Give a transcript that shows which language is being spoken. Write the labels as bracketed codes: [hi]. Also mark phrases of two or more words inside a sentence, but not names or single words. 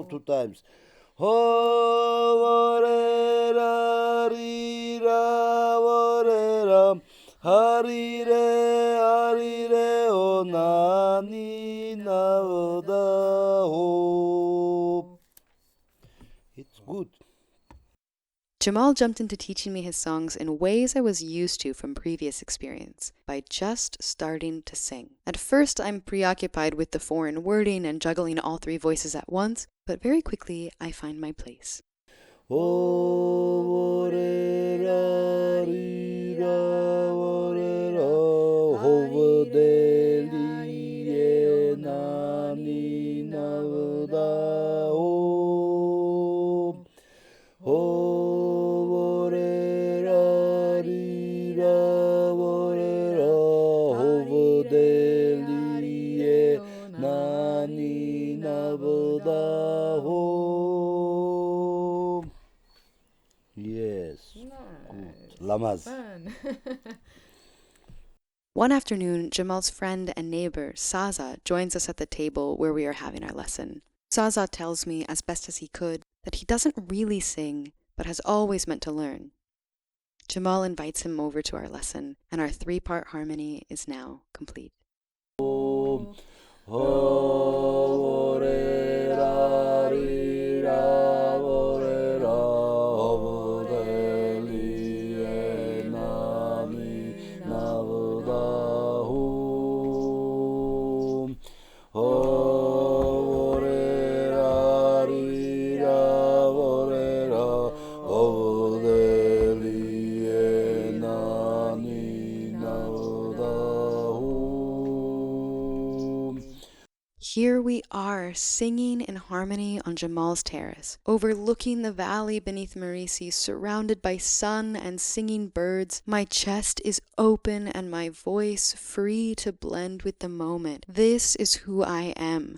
[en] Two times. Ho vo re ra ri ra vo re ra hari re o na ni na vda ho. It's good. Jamal jumped into teaching me his songs in ways I was used to from previous experience, by just starting to sing. At first, I'm preoccupied with the foreign wording and juggling all three voices at once, but very quickly I find my place. O re ra ri ra vo re ra ho de li e na ni na vda ho. Ho re ra ri ra vo re ra ho de li e na ni na vda ho. Yes. Good. Lamaz. Fun. One afternoon, Jamal's friend and neighbor, Saza, joins us at the table where we are having our lesson. Saza tells me, as best as he could, that he doesn't really sing, but has always meant to learn. Jamal invites him over to our lesson, and our three-part harmony is now complete. Ho re ra ri ra vo re ra ho de li e na ni na vda ho. Ho re ra ri ra vo re ra ho de li e na ni na vda ho. Here we are, singing in harmony on Jamal's terrace, overlooking the valley beneath Marisi, surrounded by sun and singing birds. My chest is open and my voice free to blend with the moment. This is who I am.